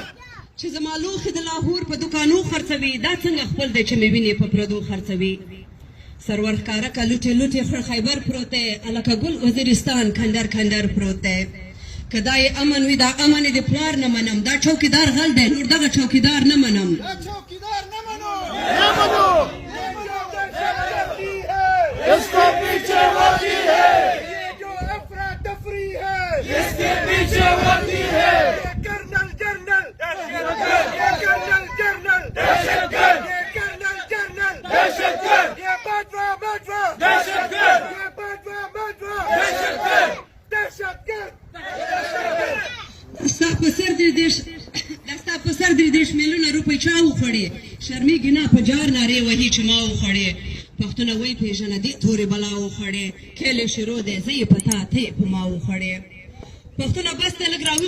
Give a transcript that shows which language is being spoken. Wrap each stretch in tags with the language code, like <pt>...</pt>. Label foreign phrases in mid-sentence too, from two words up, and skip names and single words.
<ps>چې زما لوښي د لاهور په دوکانو خرڅوي دا څنګه خپل دی چې مې وینې په پردو خرڅوي سرور ښکاره که لوټې لوټې خړ خیبر پروت دی الکه ګل وزیرستان کندر کندر پروت دی که دا یې امن وي دا امن یې د پلار نه منم دا چوکیدار غل دی نور دغه چوکیدار نه منم چوکیدار نه منو نه منو</ps> <ur>اس کے پیچھے ہوتی ہے یہ جو افراتفری ہے اس کے پیچھے ہوتی ہے یہ کرنل جنرل یہ کرنل جنرل دہشت گرد یہ کرنل جنرل دہشت گرد یہ باجوہ باجوہ دہشت گرد یہ باجوہ باجوہ دہشت گرد دہشت گرد</ur> <ps>ستا په سر دې دېرش میلیونه روپۍ چا وخوړې شرمېږي نه په جار نارې وهي چې ما وخوړې پښتونه وایي پېژنه دې تورې بلا وخوړې کیلې شروع دی زه یې په تا ته یې په ما وخوړې پښتونه بس ته لږ راویښ</ps>